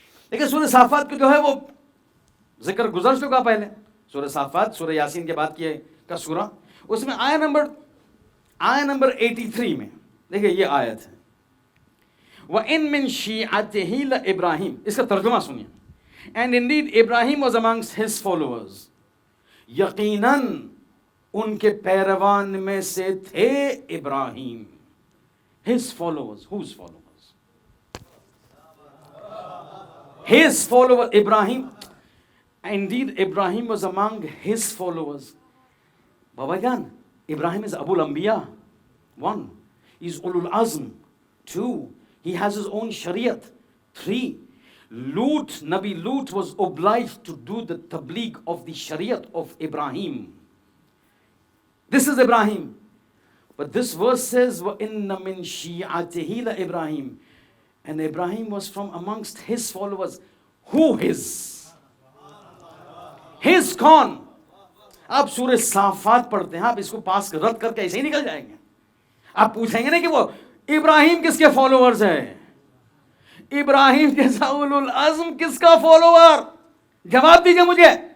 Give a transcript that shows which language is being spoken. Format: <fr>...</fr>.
<ur>لیکن سورہ صافات کو جو ہے وہ ذکر گزر چکا پہلے. سورہ صافات سورہ یاسین کے بعد کا سورہ، اس میں آیت نمبر 83 میں دیکھیں یہ آیت ہے،</ur> <ar>وَإِن مِّن شِيعَتِهِ لَإِبْرَاهِيمَ.</ar> <ur>اس کا ترجمہ سنیے.</ur> <en>And indeed Ibrahim was amongst his followers.</en> <ur>یقیناً ان کے پیروان میں سے تھے ابراہیم.</ur> <en>His followers. Whose followers? His followers. Ibrahim. Indeed Ibrahim was among his followers. Baba Jan, Ibrahim is Abul Anbiya. 1. He's Ulul Azm. 2. He has his own Shariat. 3. Nabi Lut was obliged to do the tabligh of the Shariat of Ibrahim. This is Ibrahim. But this verse says,</en> <ar>وَإِنَّ مِن شِيعَتِهِ لَإِبْرَاهِيمَ.</ar> <en>And Ibrahim was from amongst his followers. Who his?</en> <ur>His کون؟ آپ سورہ صافات پڑھتے ہیں، آپ اس کو پاس رد کر کے ایسے ہی نکل جائیں گے. آپ پوچھیں گے نا کہ وہ ابراہیم کس کے فالوورز ہیں؟ ابراہیم جیسا اولو العزم کس کا فالوور؟ جواب دیجئے مجھے.</ur>